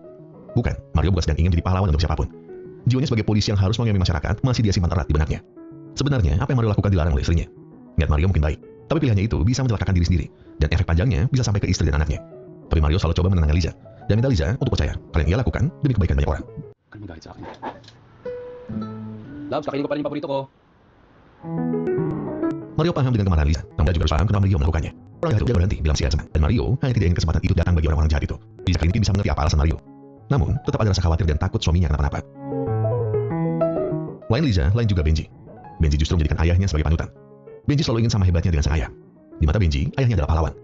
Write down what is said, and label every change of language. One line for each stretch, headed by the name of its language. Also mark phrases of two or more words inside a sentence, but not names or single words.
Indonesian: Bukan, Mario bukan sedang ingin menjadi pahlawan untuk siapapun. Jiwanya sebagai polisi yang harus mengayomi masyarakat masih dia simpan erat di benaknya. Sebenarnya, apa yang Mario lakukan dilarang oleh istrinya. Niat Mario mungkin baik, tapi pilihannya itu bisa mencelakakan diri sendiri, dan efek panjangnya bisa sampai ke istri dan anaknya. Tapi Mario selalu coba menenangkan Liza, dan minta Liza untuk percaya kalau yang ia lakukan demi kebaikan banyak orang.
Filipino: Kan magalit sa akin. Labs, kakainin ko pa rin yung paborito ko.
Indonesian: Mario paham dengan kemarahan Liza, namun dia juga harus paham kenapa Mario melakukannya. Orang jahat itu dia berhenti bilang si Elsa, dan Mario hanya tidak ingin kesempatan itu datang bagi orang-orang jahat itu. Liza kali ini bisa mengerti apa alasan Mario. Namun, tetap ada rasa khawatir dan takut suaminya kenapa-napa. Lain Liza, lain juga Benji. Benji justru menjadikan ayahnya sebagai panutan. Benji selalu ingin sama hebatnya dengan sang ayah. Di mata Benji, ayahnya adalah pahlawan.